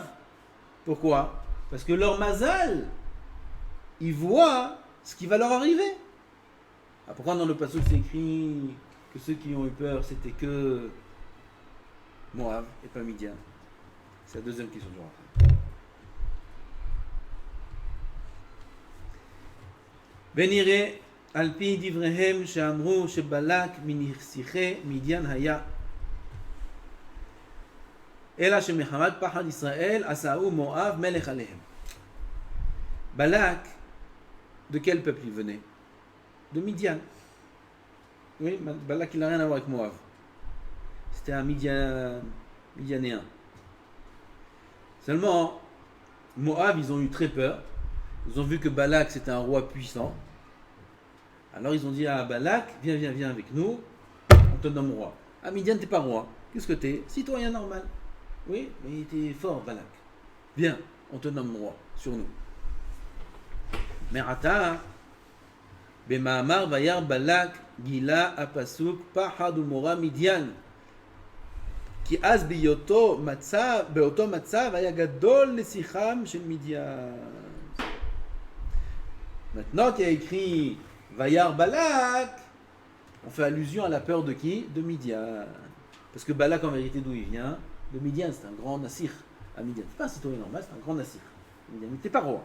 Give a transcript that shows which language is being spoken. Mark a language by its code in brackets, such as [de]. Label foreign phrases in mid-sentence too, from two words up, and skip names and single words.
[fr] Pourquoi? Parce que leur mazal, ils voient ce qui va leur arriver. Ah, pourquoi dans le passage c'est écrit que ceux qui ont eu peur, c'était que Moab et pas Midian? C'est la deuxième question du rappel. [he] ונראה על פי דבריהם שאמרו שבלק מנסיכי מדיין היה אלא שמחמת פחד ישראל עשהו מואב מלך עליהם. [fr] Balak, de quel peuple il venait? De Midian. Oui, Balak il n'a rien à voir avec Moab. C'était un Midianéen. Seulement, Moab, ils ont eu très peur. Ils ont vu que Balak c'était un roi puissant. Alors ils ont dit à Balak, viens avec nous, on te nomme roi. Ah, Midian, t'es pas roi. Qu'est-ce que t'es? Citoyen normal. Oui, mais t'es fort, Balak. Viens, on te nomme roi sur nous. [he] מעתה, במאמר וירא בלק גילה הפסוק פחד ומורא מדיין כי אז באותו מצב היה גדול לשיחם של מדיין. [fr] Maintenant qu'il y a écrit Vayar Balak, on fait allusion à la peur de qui? De Midian. Parce que Balak en vérité d'où il vient? De Midian, c'est un grand Nassir à Midian. C'est pas un citoyen normal, c'est un grand Nassir. Midian n'était pas roi.